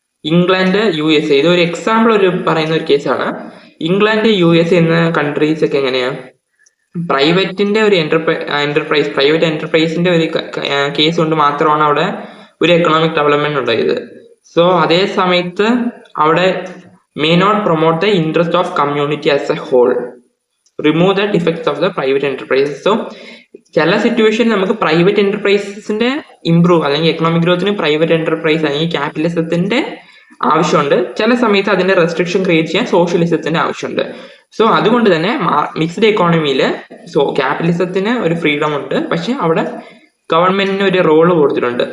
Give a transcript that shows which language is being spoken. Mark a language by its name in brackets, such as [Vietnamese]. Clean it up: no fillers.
[Malayalam] England, USA ഇത് ഒരു example പറയുന്ന ഒരു കേസാണ്. ഇംഗ്ലണ്ട്, USA എന്ന കൺട്രീസ് ഒക്കെ എങ്ങനെയാ, പ്രൈവറ്റിന്റെ ഒരു പ്രൈവറ്റ് എന്റർപ്രൈസിന്റെ ഒരു കേസ് കൊണ്ട് മാത്രമാണ് അവിടെ ഒരു എക്കണോമിക് ഡെവലപ്മെന്റ് ഉണ്ടായത്. സോ അതേ സമയത്ത് അവിടെ [English] may not promote the interest of community as a whole. Remove the defects of the private enterprises. [Malayalam] So ചില സിറ്റുവേഷൻ നമുക്ക് പ്രൈവറ്റ് എന്റർപ്രൈസസിന്റെ ഇംപ്രൂവ് അല്ലെങ്കിൽ എക്കണോമിക് ഗ്രോത്തിന് പ്രൈവറ്റ് എന്റർപ്രൈസ് അല്ലെങ്കിൽ ക്യാപിറ്റലിസത്തിന്റെ ആവശ്യമുണ്ട്. ചില സമയത്ത് അതിന്റെ റെസ്ട്രിക്ഷൻ ക്രിയേറ്റ് ചെയ്യാൻ സോഷ്യലിസത്തിന്റെ ആവശ്യമുണ്ട്. സോ അതുകൊണ്ട് തന്നെ മിക്സ്ഡ് എക്കോണമിയിൽ ക്യാപിറ്റലിസത്തിന് ഒരു ഫ്രീഡം ഉണ്ട്, പക്ഷെ അവിടെ ഗവൺമെന്റിന് ഒരു റോള് കൊടുത്തിട്ടുണ്ട്.